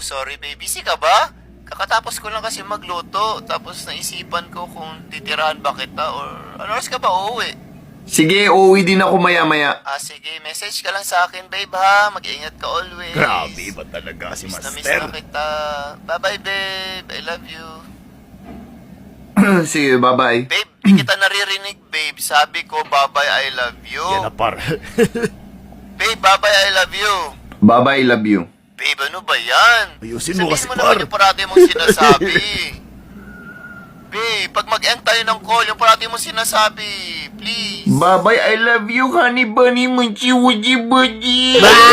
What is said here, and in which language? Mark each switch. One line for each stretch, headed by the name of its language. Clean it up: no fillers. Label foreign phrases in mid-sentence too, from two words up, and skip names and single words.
English: Sorry, baby.
Filipino: Busy ka ba? Kakatapos ko lang kasi magluto. Tapos naisipan ko kung titirahan ba kita or ano oras ka ba uuwi? Sige, uuwi din ako maya-maya. Sige. Message ka lang sa akin, babe, ha? Mag-iingat ka always. Grabe ba talaga si Miss na Master? kita.
English: Bye-bye, babe. I love you.
Filipino: Sige, bye-bye. Babe, di kita naririnig, babe. Sabi ko,
English: bye-bye, I love you.
Filipino: Yan na, par.
English: Babe, bye-bye, I love you. Bye-bye, love you.
Filipino: Babe, ano ba yan? Ayusin mo kasi, Sabihin mo naman par. yung parati mong sinasabi. Babe, pag mag-end tayo ng call, yung parati mong sinasabi.
English: Please. Bye-bye, I love you, honey bunny, munchi, wuji, buji.